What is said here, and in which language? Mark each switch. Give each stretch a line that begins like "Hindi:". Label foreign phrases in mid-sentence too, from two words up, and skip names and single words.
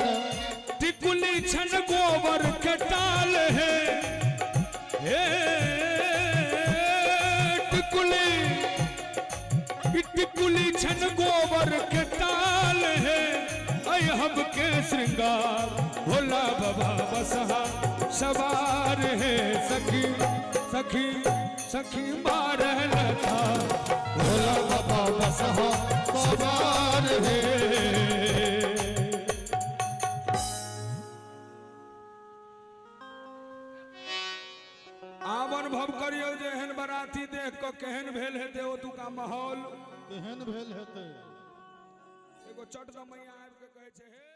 Maithili: टिकुली छन गोबर के टाल है हे टिकुली छन गोबर के टाल है ऐ हम के श्रृंगार भोला बाबा बसहा सवार है सखी सखी सखी बारह लता भोला बाबा बसहा सवार है आब अनुभव करियो जे एहन बराती देख के केहन भेल हेते ओतुका माहौल केहन भेल हेतै एगो चट मैया आबि के कहै छै हे